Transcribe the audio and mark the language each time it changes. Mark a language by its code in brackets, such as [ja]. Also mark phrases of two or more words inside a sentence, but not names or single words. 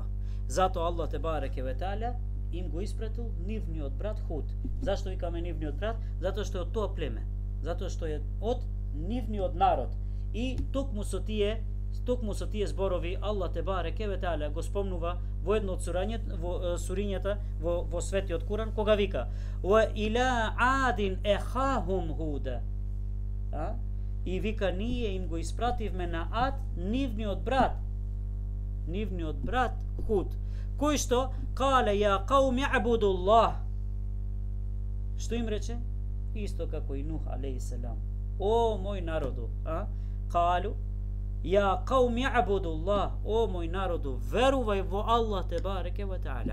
[mk] Затоа Аллах [ar] تبارك وتعالى [mk] им го испратил нивниот брат Худ. Зашто викаме нивниот брат? Затоа што е од тоа племе. Затоа што е од нивниот народ. И токму со тие зборови Аллах [ar] تبارك وتعالى [mk] го спомнува во едно од сурињата во светиот Куран, кога вика: [ar] "وإلى عاد أخاهم هودا." [mk] И вика, ние им го испративме на Ад нивниот брат Худ, кој што [ar] قال يا قوم اعبدوا الله. [mk] Што им рече? Исто како и Нух [ar] عليه السلام. [mk] О мој народу, [ar] قالوا يا قوم اعبدوا الله, [mk] о мој народу, верувај во Аллах [ar] تبارك وتعالى.